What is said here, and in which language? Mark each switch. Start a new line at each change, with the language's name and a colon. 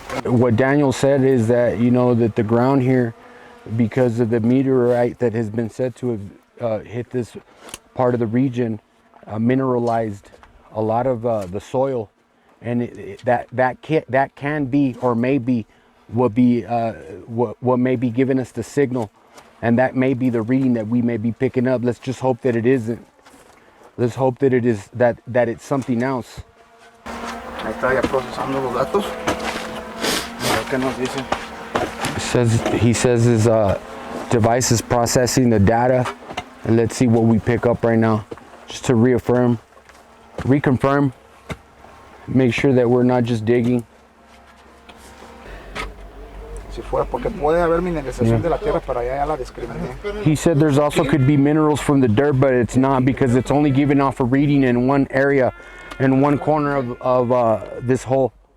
English: What Daniel said is that, you know, that the ground here, because of the meteorite that has been said to have hit this part of the region, mineralized a lot of the soil, and that can be, or maybe what may be giving us the signal, and that may be the reading that we may be picking up. Let's just hope that it isn't. Let's hope that it is that it's something else.
Spanish: Ahí está ya procesando los datos. A ver qué nos dice.
English: He says his device is processing the data, and let's see what we pick up right now, just to reconfirm, make sure that we're not just digging.
Spanish: Si fuera porque puede haber mineralización de la tierra, para allá ya la discriminé.
English: He said there's also could be minerals from the dirt, but it's not, because it's only giving off a reading in one area, in one corner of this hole.